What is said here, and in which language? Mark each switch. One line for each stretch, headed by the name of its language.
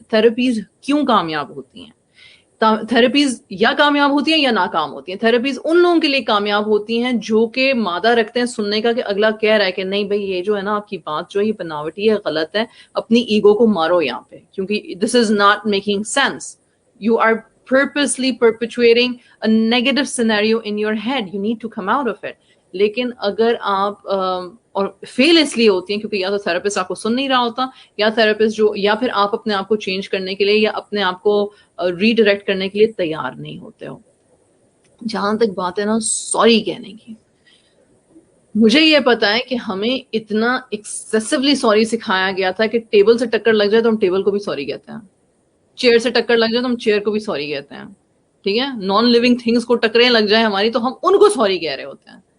Urdu: Therapies کیوں کامیاب ہوتی ہیں؟ تھراپیز یا کامیاب ہوتی ہیں یا ناکام ہوتی ہیں. تھراپیز ان لوگوں کے لیے کامیاب ہوتی ہیں جو کہ مادہ رکھتے ہیں سننے کا, کہ اگلا کہہ رہا ہے کہ نہیں بھائی یہ جو ہے نا آپ کی بات جو ہے یہ بناوٹی ہے, غلط ہے, اپنی ایگو کو مارو یہاں پہ, کیونکہ
English: This is not making sense. You are purposely perpetuating a negative scenario in your head. You need to come out of it.
Urdu: لیکن اگر آپ اور فیل اس لیے ہوتی ہیں کیونکہ یا تو تھراپسٹ آپ کو سن نہیں رہا ہوتا, یا تھراپسٹ جو, یا پھر آپ اپنے آپ کو چینج کرنے کے لیے یا اپنے آپ کو ریڈائریکٹ کرنے کے لیے تیار نہیں ہوتے ہو. جہاں تک بات ہے نا سوری کہنے کی, مجھے یہ پتا ہے کہ ہمیں اتنا ایکسیسولی سوری سکھایا گیا تھا کہ ٹیبل سے ٹکر لگ جائے تو ہم ٹیبل کو بھی سوری کہتے ہیں, چیئر سے ٹکر لگ جائے تو ہم چیئر کو بھی سوری کہتے ہیں, ٹھیک ہے, نان لیونگ تھنگس کو ٹکریں لگ جائیں ہماری تو ہم ان کو سوری کہہ رہے ہوتے ہیں.